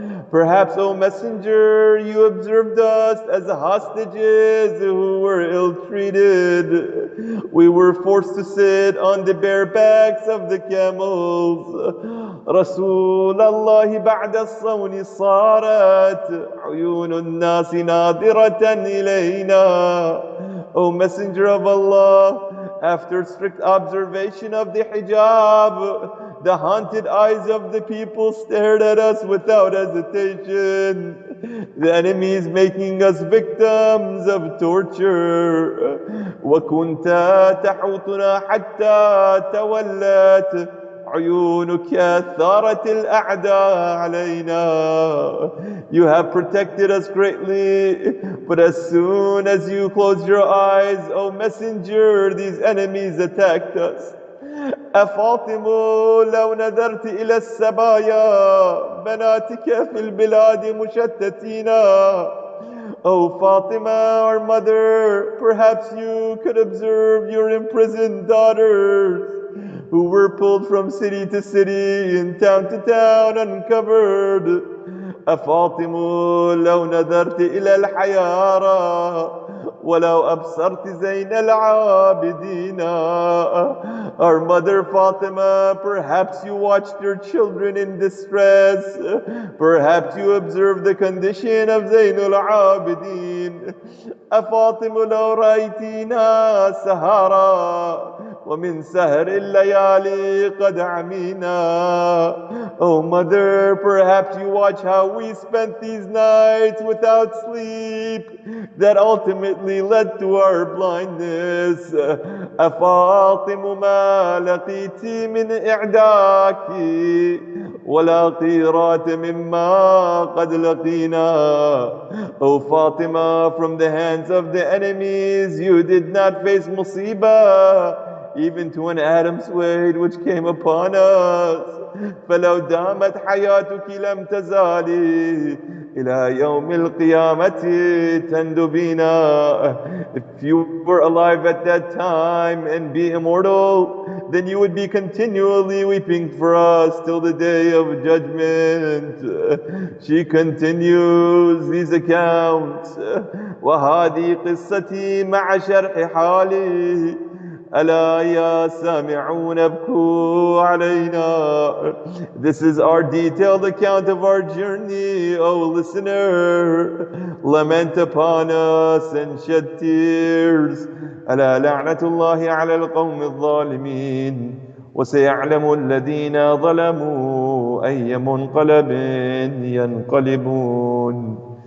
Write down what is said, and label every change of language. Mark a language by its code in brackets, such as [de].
[en] Perhaps, O Messenger, you observed us as hostages who were ill-treated. We were forced to sit on the bare backs of the camels. [ar] رسول الله بعد الصون صارت عيون الناس ناظرة إلينا. [en] O Messenger of Allah, after strict observation of the hijab, the haunted eyes of the people stared at us without hesitation. The enemies making us victims of torture. [ar] وَكُنْتَ تَحُوطُنَا حَتَّى تَوَلَّتْ عيونك ثارت الأعداء علينا. [en] You have protected us greatly, but as soon as you closed your eyes, O Messenger, these enemies attacked us. [ar] أفاطم لو نذرت إلى السبايا بناتك في البلاد مشتتين. [en] O Fatima, our mother, perhaps you could observe your imprisoned daughters who were pulled from city to city and town to town uncovered. [ar] أفاطم لو نذرت إلى الحيارى ولو أبصرت زين العابدين. [en] Our mother Fatima, perhaps you watched your children in distress. Perhaps you observed the condition of Zainul Abidin. [ar] أفاطم لو رأيتينا سهارا ومن سهر الليالي قد عمينا. [en] Oh mother, perhaps you watch how we spent these nights without sleep that ultimately led to our blindness. [ar] أفاطم ما لقيت من إعداك ولا قيرات مما قد لقينا. [en] O Fatima, from the hands of the enemies you did not face musibah, even to an atom's weight which came upon us. [ar] فلو دامت حياتك لم تزالي إلى يوم القيامة تندبينا. [en] If you were alive at that time and be immortal, then you would be continually weeping for us till the day of judgment. She continues these accounts. [ar] وهذه قصتي مع شرح حالي ألا يا سامعون ابكوا علينا. [en] This is our detailed account of our journey, O listener. Lament upon us and shed tears. [ar] ألا لعنة الله على القوم الظالمين وسيعلم الذين ظلموا أي منقلب ينقلبون.